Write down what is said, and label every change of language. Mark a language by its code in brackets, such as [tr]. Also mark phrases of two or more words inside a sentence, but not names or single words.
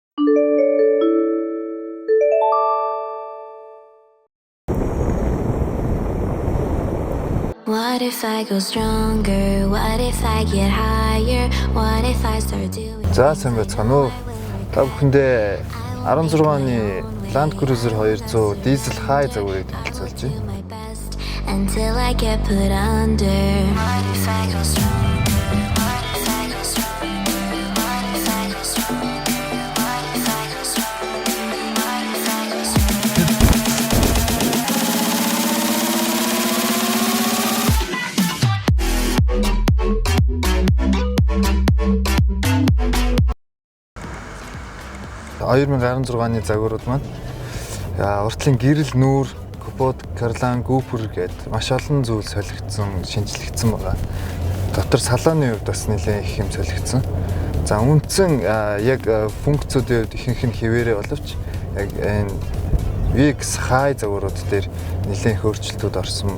[en] What if I go stronger? What if I get higher? What if I start doing? [mn] За сайн байцгаана уу. Та бүхэндээ 16 оны Land Cruiser 200 дизель хай загварыг танилцуулж байна. [en] Until I get put under. What if I go stronger? What if I go stronger? What if I go stronger? What if I go stronger? What if I go stronger? [mn] 2016 оны загварууд маань уртлын гэрэл нүүр Копод, Карлан, Гүпер гээд маш олон зүйл солигдсон, шинжлэгдсэн байгаа. Дотор салааны хувьд бас нэлээд их юм солигдсон. За үндсэн яг функцүүдийн хувьд ихэнх нь хэвээрээ боловч яг энэ VX хай загварууд дээр нэлээд өөрчлөлтүүд орсон.